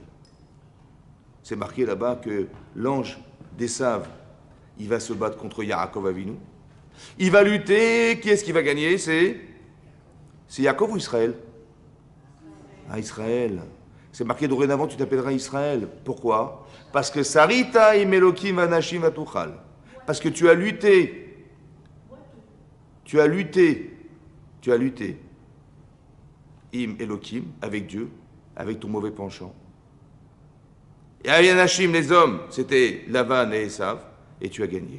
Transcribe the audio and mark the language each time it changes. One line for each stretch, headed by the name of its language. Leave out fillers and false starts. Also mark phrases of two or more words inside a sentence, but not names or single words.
French: C'est marqué là-bas que l'ange d'Esav, il va se battre contre Yaakov Avinu. Il va lutter. Qui est-ce qui va gagner? C'est Yaakov ou Israël? Ah, Israël. C'est marqué dorénavant, tu t'appelleras Israël. Pourquoi? Parce que
Hebrew: שרית עם אלקים אנשים ותוכל.
French: Parce que tu as lutté. Tu as lutté. Tu as lutté.
Hebrew: עם אלקים,
French: avec Dieu, avec ton mauvais penchant. Et Ayanashim, les hommes, c'était Lavan et Esav, et tu as gagné.